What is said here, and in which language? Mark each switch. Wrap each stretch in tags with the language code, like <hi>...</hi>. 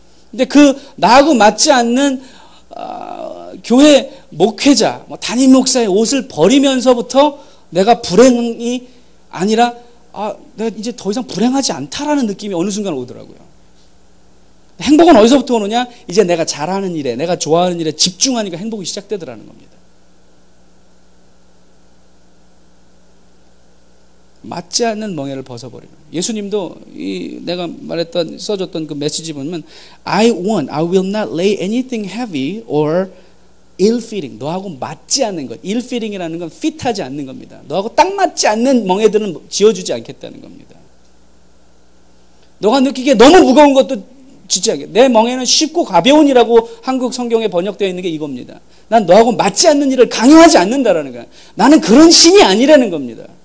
<ko>근데 그 나하고 맞지 않는 교회 목회자, 담임 목사의 옷을 버리면서부터 내가 불행이 아니라 내가 이제 더 이상 불행하지 않다라는 느낌이 어느 순간 오더라고요. 행복은 어디서부터 오느냐? 이제 내가 잘하는 일에, 내가 좋아하는 일에 집중하니까 행복이 시작되더라는 겁니다. 맞지 않는 멍에를 벗어버리는. 예수님도 내가 써줬던 그 메시지 보면</ko> <en>I will not lay anything heavy or ill-fitting.</en> <ko>너하고 맞지 않는 것. ill-fitting이라는 건 핏하지 않는 겁니다. 너하고 딱 맞지 않는 멍에들은 지어주지 않겠다는 겁니다. 너가 느끼기에 너무 무거운 것도 짓지 않게. 내 멍에는 쉽고 가벼운이라고 한국 성경에 번역되어 있는 게 이겁니다. 난 너하고 맞지 않는 일을 강요하지 않는다라는 거야. 나는 그런 신이 아니라는 겁니다.</ko>